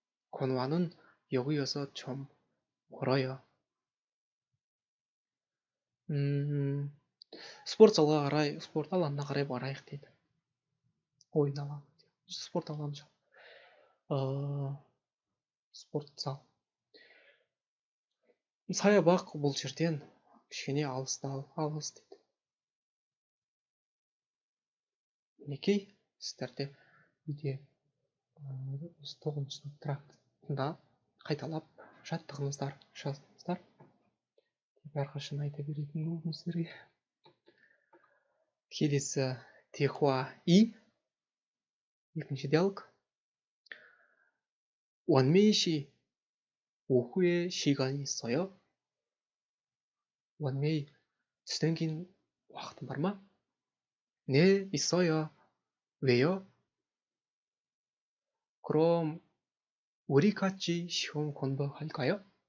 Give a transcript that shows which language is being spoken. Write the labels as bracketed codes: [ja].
[ko] 건완은 여기여서 좀 멀어요. [kk] спорт залға қарай, спорт алаңына қарай барайық дейді. ойын алаңы, спорт алаңы, спорт зал. саябақ бұл жерден кішкене алыс дейді. мінекей сіздерде үйде 9 сыныпта қайталап жаттығыңыздар, жазыңыздар. әрқашан айта беретін болдым сіздерге. келесі [ko] 대화 2. [kk] екінші диалог. [ko] 원메이 씨, 오후에 시간 있어요? [kk] 원메이, түстен кейін уақытың бар ма? [ko] 네, 있어요. 왜요? 그럼 우리 같이 시험 공부할까요?